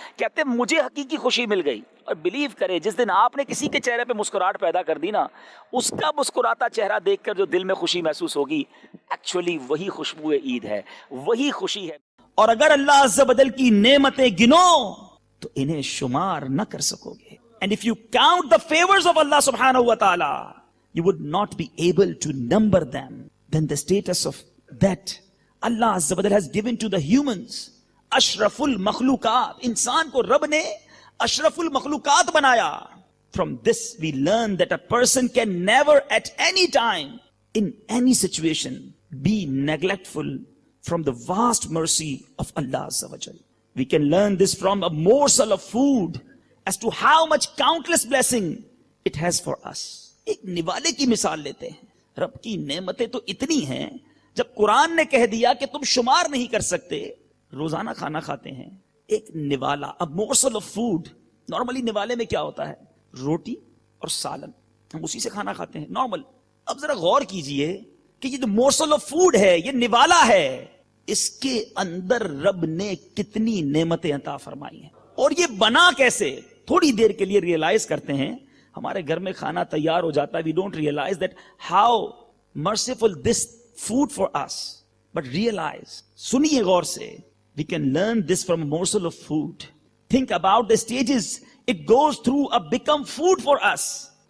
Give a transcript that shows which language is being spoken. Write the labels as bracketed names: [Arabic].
[Urdu] کہتے مجھے حقیقی خوشی مل گئی. اور بلیو کرے جس دن آپ نے کسی کے چہرے پہ مسکراہٹ پیدا کر دی نا، اس کا مسکراتا چہرہ دیکھ کر جو دل میں خوشی محسوس ہوگی، ایکچولی وہی خوشبو عید ہے، وہی خوشی ہے. اور اگر اللہ عز و جل کی نعمتیں گنو تو انہیں شمار نہ کر سکو گے. [English] And if you count the favors of Allah subhanahu wa ta'ala, you would not be able to number them. Then the status of that Allah azza wa jalla has given to the humans, ashraful makhlukat, [Urdu] انسان کو رب نے اشرف المخلوقات بنایا. [English] From this we learn that a person can never at any time, in any situation, be neglectful from the vast mercy of Allah azza wa jalla. We can learn this from a morsel of food as to how much countless blessing it has for us. [Urdu] ایک نوالے کی مثال لیتے ہیں. رب کی نعمتیں تو اتنی ہیں، جب قرآن نے کہہ دیا کہ تم شمار نہیں کر سکتے. روزانہ کھانا کھاتے ہیں، ایک نوالا، [English] a morsel of food. [Urdu] Normally نوالے میں کیا ہوتا ہے؟ روٹی اور سالن، ہم اسی سے کھانا کھاتے ہیں نارمل. اب ذرا غور کیجئے کہ یہ جو [English] morsel of food [Urdu] ہے، یہ نوالا ہے، اس کے اندر رب نے کتنی نعمتیں عطا فرمائی ہیں. اور یہ بنا کیسے؟ تھوڑی دیر کے لیے ریئلائز کرتے ہیں. ہمارے گھر میں کھانا تیار ہو جاتا ہے, [English] we don't realize that how merciful this food for us. But realize, [Urdu] سنیے غور سے, [English] we can learn this from a morsel of food. Think about the stages it goes through to become food for us.